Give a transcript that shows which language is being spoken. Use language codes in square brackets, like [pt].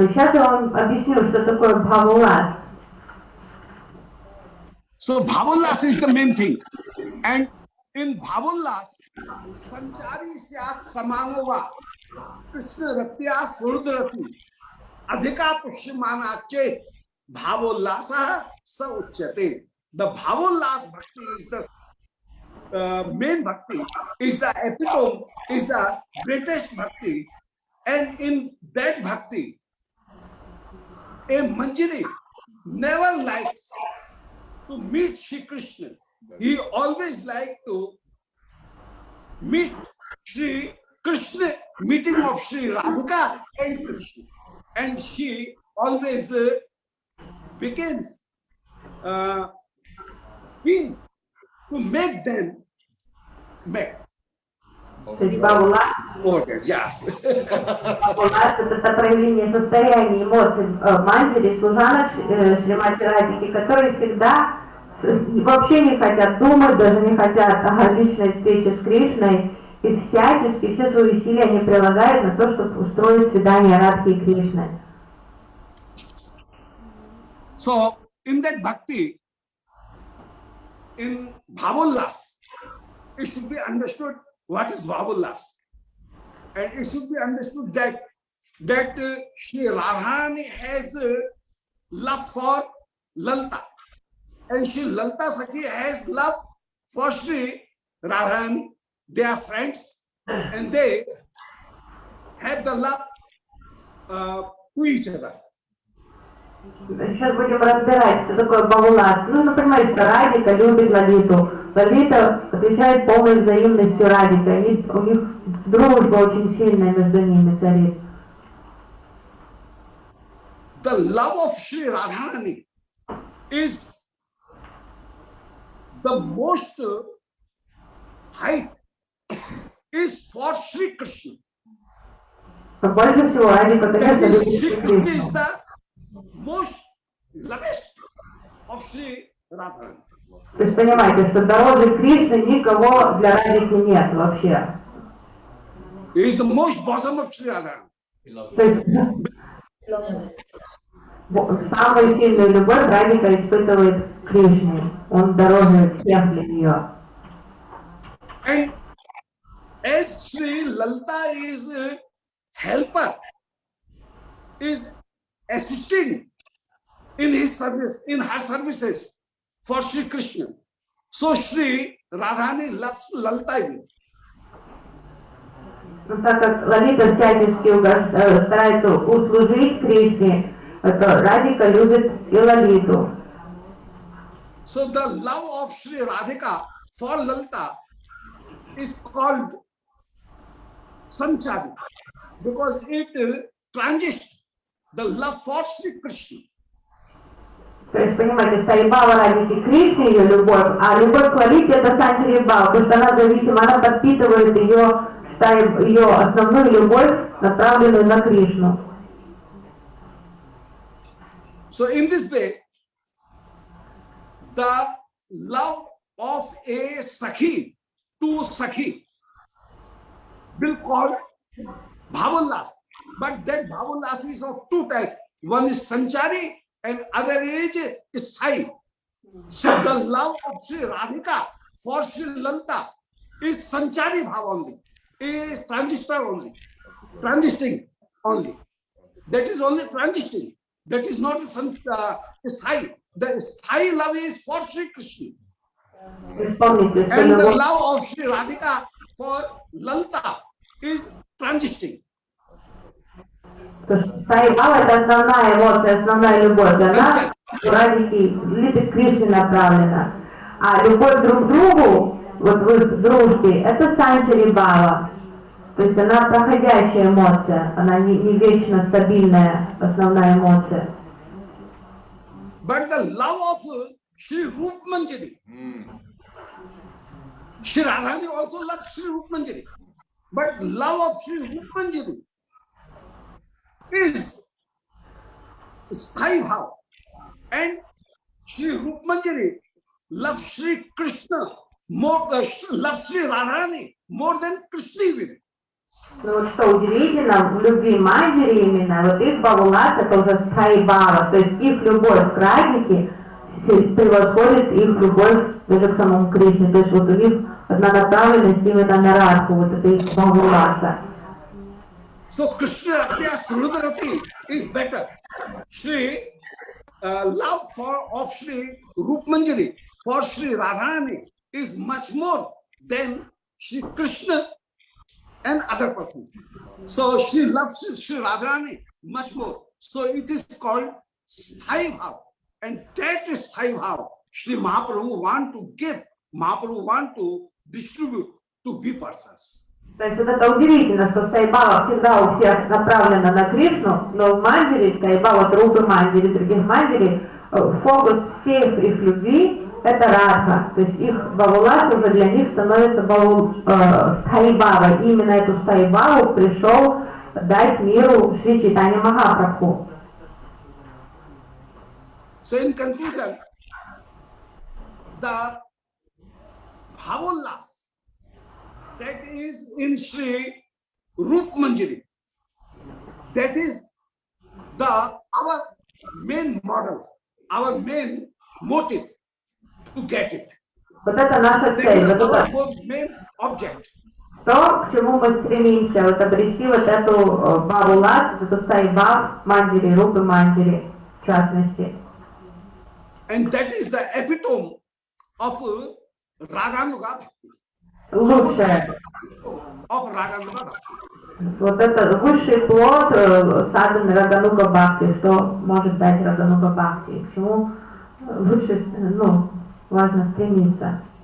[ru] И сейчас я вам объясню, что такое бхавулас. [en] So bhavollas is the main thing. And in bhavollas, [sa] sanchari syat samangova krishna ratya surdurati adhika pushyamana chet bhavollasa sa uchyate. [en] The bhavollas bhakti is the main bhakti, is the epitome, is the greatest bhakti. And in that bhakti, a manjari never likes to meet Shri Krishna. He always like to meet Shri Krishna, meeting of Shri Radhika and Krishna. And she always becomes keen to make them met. [ru] То есть бхавулас, [en] Yes. [ru] бхавулас это проявление состояния эмоций манджари, служанок Шримати Радхики, которые всегда вообще не хотят думать, даже не хотят о личной встрече с Кришной, и всячески все свои усилия они прилагают на то, чтобы устроить свидание Радхи и Кришны. [en] So, in that bhakti, in bhavollas, it should be understood what is bhavollas. And it should be understood that Shri Radharani has love for Lalita. And Shri Lalita Sakhi has love for Shri Radharani. They are friends and they have the love to each other. [ru] Сейчас будем разбирать, что такое бхавулас. Ну, понимаете, что Радика любит Лалиту. Лалита отвечает полной взаимностью Радике. У них дружба очень сильная между ними царит. [en] The love of Shri Radharani is the most height is for Shri Krishna. [ru] Больше всего Радика, [en] That [ru] конечно, [en] is, [ru] любит Шри [en] Krishna is [ru] Кришну. [en] the most lovest of Sri Radharani. [ru] То есть понимаете, что дороже Кришны никого для Радики нет вообще. [en] He is the most bosom of Sri Radharani. [ru] То есть самую сильную любовь Радика испытывает к Кришне. Он дороже всех для нее. [en] And as Sri Lalita is a helper, is assisting in his service, in her services for Sri Krishna. So Sri Radharani loves Lalita even. [ru] Так как Лалита всячески старается услужить Кришне, то Радика любит и Лалиту. [en] So the love of Sri Radhika for Lalita is called Sanchari because it transits the love for Sri Krishna. [ru] То есть, понимаете, Сайбава Радики Кришне ее любовь, а любовь к Лалите это Санчари Бхава, потому что она зависима, она подпитывает ее основную любовь, направленную на Кришну. [en] So in this way, the love of a Sakhi to Sakhi will call Bhavanlas. But that Bhavanlas is of two types. One is Sanchari and other is Sthai. So the love of Sri Radhika for Sri Lalita is Sanchari Bhav only, is transistor only, transiting only. That is only transiting. That is not a Sthai. The Sthai love is for Sri Krishna. And the love of Sri Radhika for Lalita is transiting. [ru] То есть Сайбава это основная эмоция, основная любовь. Она у Радики Литы Кришне направлена. А любовь друг к другу, вот в их дружбе, это Санчари Бхава. То есть она проходящая эмоция, она не вечно стабильная основная эмоция. [en] But the love of Sri Rup Manjari, Sri Radharani also loves Sri Rup Manjari. But love of Sri Rup Manjari is Sthai Bhav. And Sri Rup Manjari loves Sri Krishna more, loves Sri Radharani more than Krishna even. [ru] Ну вот что удивительно, в любви Манджари именно, вот их Бхавулас это уже Стхай Бхава, то есть их любовь к Радике превосходит их любовь даже к самому Кришне, то есть вот у них одна направленность именно на Радху, вот это их Бхавуласа. [en] So Krishna Ratya Surudarati is better. Sri love of Sri Rup Manjari for Sri Radharani is much more than Sri Krishna and other persons. So she loves Sri Radharani much more. So it is called Sthai Bhav. And that is Sthai Bhav. Sri Mahaprabhu want to give, Mahaprabhu want to distribute to be persons. [ru] То есть вот это удивительно, что Сайбава всегда у всех направлена на Кришну, но в Манджари, Сайбава, Рупы Манджари, других Манджари, фокус всех их любви это Радха. То есть их Бхавулас уже для них становится Стхайбава. И именно эту Стхайбаву пришел дать миру Шри Чайтанья Махапрабху. [en] So in conclusion, the Bhavolas that is in Sri Rup Manjari, that is our main model, our main motive to get it. [ru] Вот это наша цель, [en] is [ru] вот это [en] our main object. [ru] то, к чему мы стремимся, вот обрести вот эту Бхавулас, вот эту Сайбав Манджари, Рупы Манджари, в частности. [en] And that is the epitome of Raganuga Bhakti. [ru] Лучшее. [en] Of Raganuga Bhakti. [ru] Вот это высший плод садханы Рагануга Бхакти, что может дать Рагануга Бхакти, к чему лучше, важно стремиться.